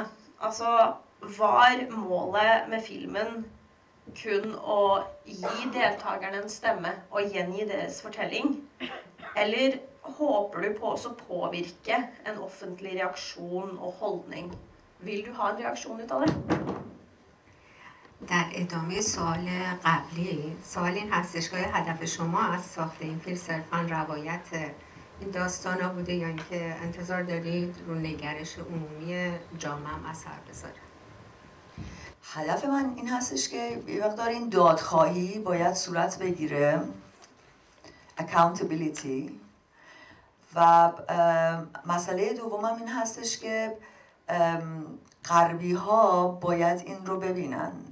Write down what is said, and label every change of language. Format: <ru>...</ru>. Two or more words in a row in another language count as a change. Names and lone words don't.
<no>Altså, var målet med filmen kun å gi deltakerne en stemme og gjengi deres fortelling? Eller håper du på å påvirke en offentlig reaksjon og holdning? Vil du ha en reaksjon ut av det?</no> <fa>در ادامه سوال قبلی، سوال این هستش که هدف شما از ساخت این فیلم صرفاً روایت این داستانا بوده یا اینکه انتظار دارید رو نگرش عمومی جامعه هم اثر بذاره؟ هدف من این هستش که یه مقدار این دادخواهی باید صورت بگیره، accountability، و مسئله دومم این هستش که غربی ها باید این رو ببینند.</fa>